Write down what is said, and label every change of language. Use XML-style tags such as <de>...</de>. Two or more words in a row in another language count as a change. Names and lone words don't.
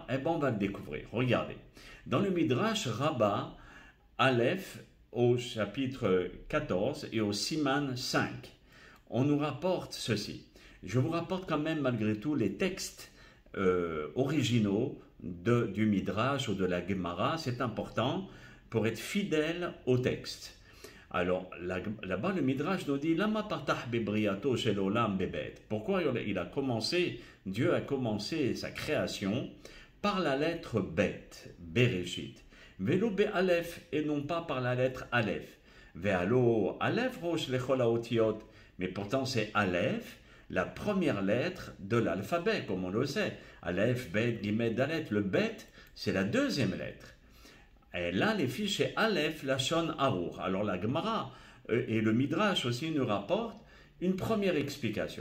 <fr>Eh ben on va le découvrir. Regardez, dans le Midrash Rabbah, Aleph, au chapitre 14 et au Siman 5, on nous rapporte ceci. Je vous rapporte quand même malgré tout les textes originaux du Midrash ou de la Gemara. C'est important pour être fidèle au texte. Alors là-bas le Midrash nous dit</fr> <he>למה פתח בבריאתו של עולם בבית.</he> <fr>Pourquoi Dieu a commencé sa création par la lettre Bet, Bereshit.</fr> <he>Velo be Aleph</he> <fr>et non pas par la lettre Aleph.</fr> <he>והלא אלף ראש לכל האותיות.</he> <fr>Mais pourtant c'est Aleph, la première lettre de l'alphabet, comme on le sait.</fr> <he>אלף, בית, גימל, דלת.</he> <fr>Le Bet, c'est la deuxième lettre. Et là, les fiches, c'est Aleph, Lashon, Arour. Alors la Gemara et le Midrash aussi nous rapportent une première explication.</fr>